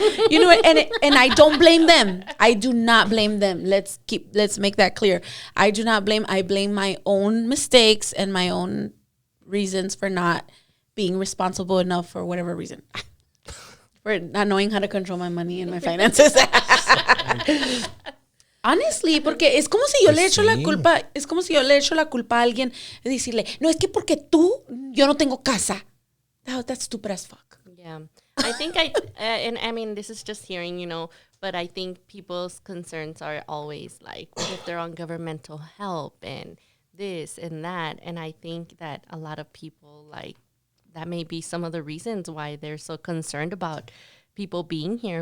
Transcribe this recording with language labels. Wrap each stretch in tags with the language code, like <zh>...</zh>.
<en>You know, and I don't blame them. I do not blame them. Let's make that clear. I do not blame. I blame my own mistakes and my own reasons for not being responsible enough for whatever reason. For not knowing how to control my money and my finances.</en> <es>Honestly, porque es como si yo le echo la culpa, es como si yo le echo la culpa a alguien y decirle, no, es que porque yo no tengo casa.</es> <en>That's stupid as fuck. Yeah. I think and I mean, this is just hearing, but I think people's concerns are always like, what if they're on governmental help and this and that? And I think that a lot of people, like, that may be some of the reasons why they're so concerned about people being here.</en>